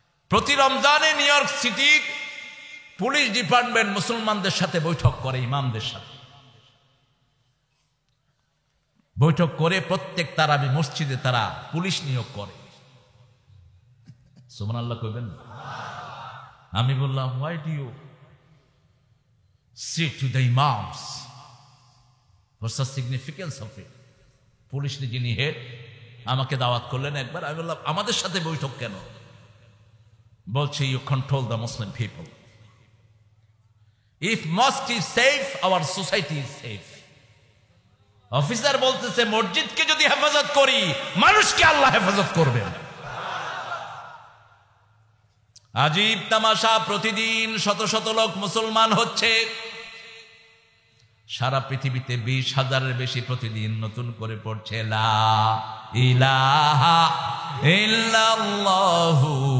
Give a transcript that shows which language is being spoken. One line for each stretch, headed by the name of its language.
Bangla: প্রতি রমজানে new York সিটির পুলিশ ডিপার্টমেন্ট মুসলমানদের সাথে বৈঠক করে, ইমামদের সাথে বৈঠক করে প্রত্যেক তারাবি মসজিদে তারা পুলিশ নিয়োগ করে। সুবহানাল্লাহ কইবেন? আমি বললাম,
English: why do you say to the imams? What's the significance of it?
Bangla: Police যিনি হেড আমাকে দাওয়াত করলেন একবার। আমি বললাম, আমাদের সাথে বৈঠক কেন? বলছে,
English: you control the Muslim people. If mosque is safe, our society is safe.
Bangla: Officer বলতেছে, মসজিদকে যদি হেফাজত করি, মানুষকে আল্লাহ হেফাজত করবেন। আজীব তামাশা, প্রতিদিন শত শত লোক মুসলমান হচ্ছে। সারা পৃথিবীতে 20,000-এর বেশি প্রতিদিন নতুন করে পড়ছে লা ইলাহা ইল্লাল্লাহু।